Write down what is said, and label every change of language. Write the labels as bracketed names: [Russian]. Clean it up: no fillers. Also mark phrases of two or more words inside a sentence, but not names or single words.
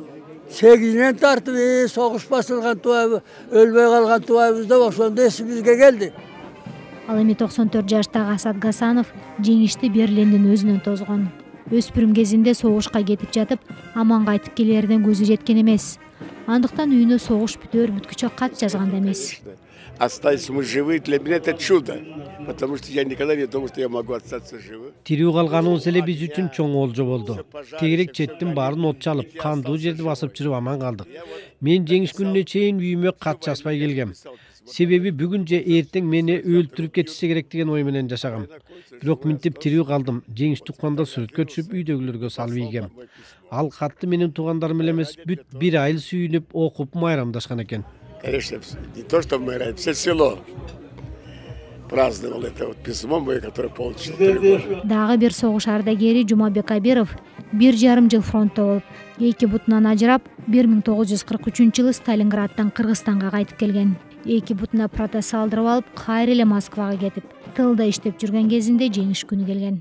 [Kyrgyz] 8-инен тартып согуш басылган тубайбы, өлбөй калган тубайбыз деп ошондо эсибизге келди. Ал эми 94 жаштагы Асат Гасанов жеңишти Берлиндин өзүнөн тозгон. Өспүрүм кезинде согушка кетип жатып, аман кайтып келерден көзү жеткен эмес. Андыктан үйүнө согуш бүткүчө кат жазган да эмес. [Russian] Остались мы живы, для меня это чудо, потому что я никогда не думал, что я могу остаться живым. [Kyrgyz] Тирүү калганыбыз эле биз үчүн чоң олжо болду. Тегерек четтин баарын от чалып, кандуу жерди басып жүрүп аман калдык. Мен жеңиш күнүнө чейин үйүмө кат жазбай келгем. Себеби бүгүн же эртең мени өлтүрүп кетишсе керек деген ой менен жашагам. Бирок минтип тирүү калдым. Жеңиш тукканда сүрөткө түшүп үйдөгүлөргө салып ийгем. Ал катты менин туугандарым эле эмес, бүт бир айыл сүйүнүп, окуп майрамдашкан экен. [Russian] Конечно, не то, что мы, все село праздновало это вот письмо мое, которое получил. [Kyrgyz] Дагы бир согуш ардагери Жумабек Абиров 1,5 жыл фронтто болуп, эки бутунан ажырап, 1943-жылы Сталинградтан Кыргызстанга кайтып келген. Эки бутуна протез алдырып алып, кайра эле Москвага кетип, тылда иштеп жүргөн кезинде жеңиш күнү келген.